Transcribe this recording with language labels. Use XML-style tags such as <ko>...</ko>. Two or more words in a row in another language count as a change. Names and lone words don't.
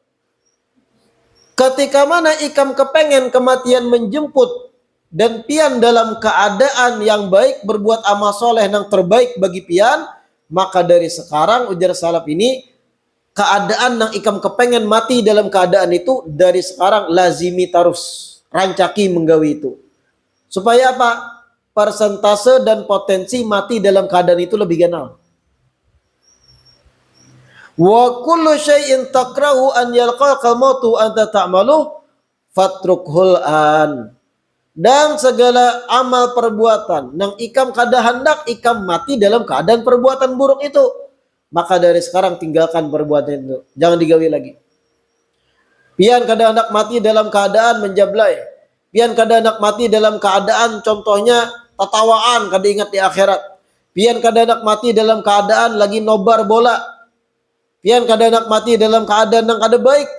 <bjn>Ketika mana ikam kepengen kematian menjemput dan pian dalam keadaan yang baik berbuat amal soleh yang terbaik bagi pian, maka dari sekarang ujar salaf ini keadaan yang ikam kepengen mati dalam keadaan itu dari sekarang lazimi terus rancaki menggawi itu supaya apa? Persentase dan potensi mati dalam keadaan itu lebih ganal.</bjn> <ar>وكل شيء تكره أن يلقاك الموت وأنت تعمله فاتركه الآن.</ar> <bjn>Dan segala amal perbuatan yang ikam kada hendak ikam mati dalam keadaan perbuatan buruk itu, maka dari sekarang tinggalkan perbuatan itu, jangan digawi lagi. Pian kada hendak mati dalam keadaan menjablai, pian kada hendak mati dalam keadaan contohnya tatawaan kada ingat di akhirat, pian kada hendak mati dalam keadaan lagi nobar bola, pian kada hendak mati dalam keadaan yang kada baik.</bjn>